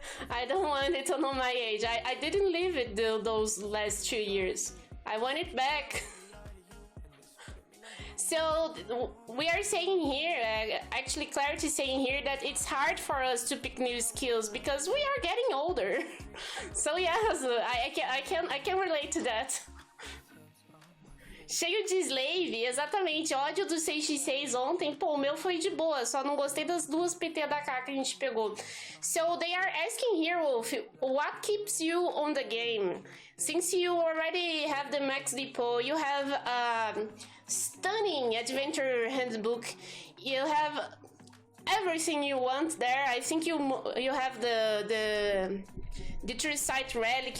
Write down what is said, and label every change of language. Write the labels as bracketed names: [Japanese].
[English] I don't want it to know my age. I didn't live it those last 2 years. I want it back. So we are saying here, actually Clarity is saying here that it's hard for us to pick new skills because we are getting older. So yes, I can relate to that. [Portuguese] Cheio de slave, exatamente, ódio do 6x6 ontem, pô, o meu foi de boa, só não gostei das 2 PT da K que a gente pegou. [English] So they are asking here, Wolf, what keeps you on the game? Since you already have the max depot, you have a stunning adventure handbook, you have everything you want there. I think you have the Detroit relic.